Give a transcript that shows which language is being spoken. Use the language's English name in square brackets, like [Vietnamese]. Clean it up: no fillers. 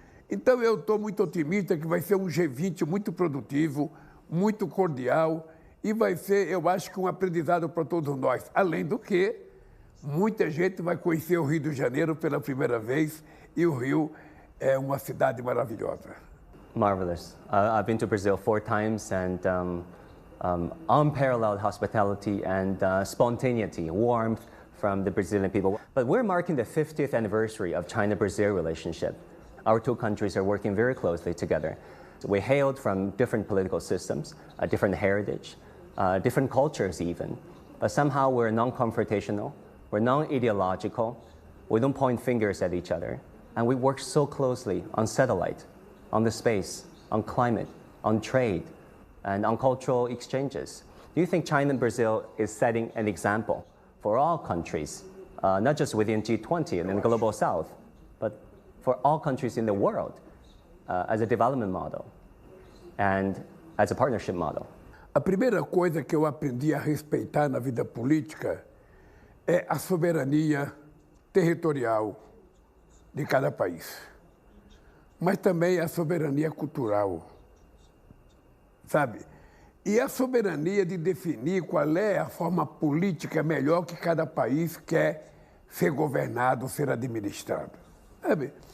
[Portuguese] Então, eu estou muito otimista que vai ser um G20 muito produtivo, muito cordial e vai ser, eu acho que um aprendizado para todos nós. Além do que, muita gente vai conhecer o Rio de Janeiro pela primeira vez e o Rio é uma cidade maravilhosa. [English] Marvelous. I've been to Brazil 4 times and unparalleled hospitality and spontaneity, warmth from the Brazilian people. But we're marking the 50th anniversary of China-Brazil relationship. Our two countries are working very closely together. We hailed from different political systems, a different heritage, different cultures even. But somehow we're non-confrontational, we're non-ideological, we don't point fingers at each other. And we work so closely on satellite, on the space, on climate, on trade, and on cultural exchanges. Do you think China and Brazil is setting an example for all countries, not just within G20 and in the global south, but for all countries in the world as a development model and as a partnership model? [Portuguese] A primeira coisa que eu aprendi a respeitar na vida política é a soberania territorial de cada país, mas também a soberania cultural, sabe? E a soberania de definir qual é a forma política melhor que cada país quer ser governado, ser administrado. Sabe?